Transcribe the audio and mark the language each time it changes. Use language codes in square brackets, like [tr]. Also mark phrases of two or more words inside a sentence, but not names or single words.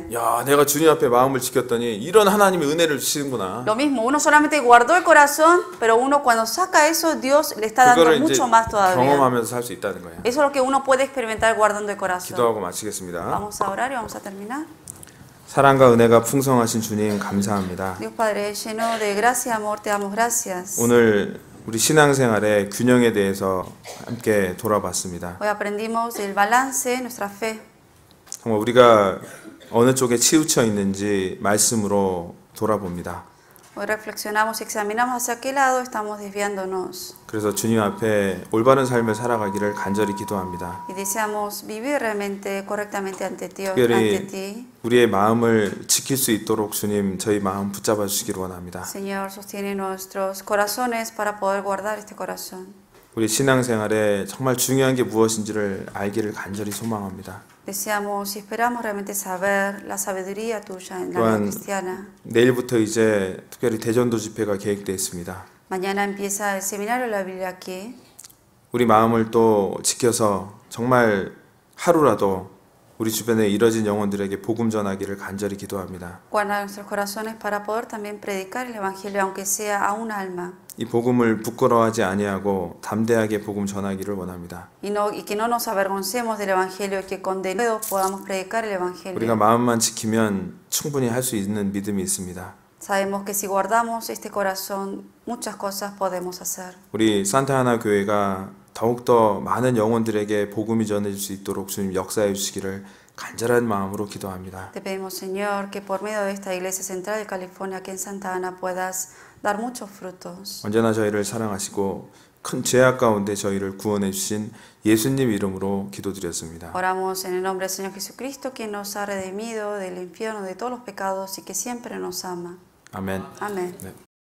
[ko] 야, 내가 주님 앞에 마음을 지켰더니 이런 하나님의 은혜를 주시는구나. [es] Lo mismo, uno solamente guardó el corazón, pero uno cuando saca eso, Dios le está dando [ko] 그거를 [es] mucho [ko] 이제 [es] más todavía. [ko] 경험하면서 살 수 있다는 거예요. [es] Eso es lo que uno puede experimentar guardando el corazón. [ko] 기도하고 마치겠습니다. [es] Vamos a orar y vamos a terminar. [ko] 사랑과 은혜가 풍성하신 주님 감사합니다. [es] Dios Padre, lleno de gracia y amor, te damos gracias. [ko] 오늘 우리 신앙생활의 균형에 대해서 함께 돌아봤습니다. [es] Hoy aprendimos del balance de nuestra fe. [ko] 정말 우리가 어느 쪽에 치우쳐 있는지 말씀으로 돌아봅니다. [es] Hoy reflexionamos y examinamos hacia qué lado estamos desviándonos. [ko] 그래서 주님 앞에 올바른 삶을 살아가기를 간절히 기도합니다. [es] Y deseamos vivir realmente correctamente ante Dios, ante ti. [ko] 우리의 마음을 지킬 수 있도록 주님 저희 마음 붙잡아 주시기를 원합니다. [es] Señor, sostiene nuestros corazones para poder guardar este corazón. [ko] 우리 신앙생활에 정말 중요한 게 무엇인지를 알기를 간절히 소망합니다. [es] Deseamos y esperamos realmente saber la sabiduría tuya en la vida cristiana. [ko] 내일부터 이제 특별히 대전도 집회가 계획되어 있습니다. [es] Mañana empieza el seminario de la Biblia aquí. [ko] 우리 마음을 또 지켜서 정말 하루라도 우리 주변에 이뤄진 영혼들에게 복음 전하기를 간절히 기도합니다. [es] Guarda nuestros corazones para poder también predicar el evangelio aunque sea a un alma. [ko] 이 복음을 부끄러워하지 아니하고 담대하게 복음 전하기를 원합니다. [es] Y que no nos avergoncemos del evangelio, que con denuedo podamos predicar el evangelio. [ko] 우리가 마음만 지키면 충분히 할 수 있는 믿음이 있습니다. [es] Sabemos que si guardamos este corazón, muchas cosas podemos hacer. [ko] 우리 산타하나 교회가 더욱더 많은 영혼들에게 복음이 전해질 수 있도록 주님 역사해 주시기를 간절한 마음으로 기도합니다. [es] Te pedimos, Señor, que por medio de esta iglesia central de California aquí en Santa Ana puedas dar muchos frutos. [ko] 언제나 저희를 사랑하시고 큰 죄악 가운데 저희를 구원해 주신 예수님 이름으로 기도드렸습니다. [es] Oramos en el nombre del Señor Jesucristo, quien nos ha redimido del infierno, de todos los pecados y que siempre nos ama. [ko] 아멘. 아멘. 네.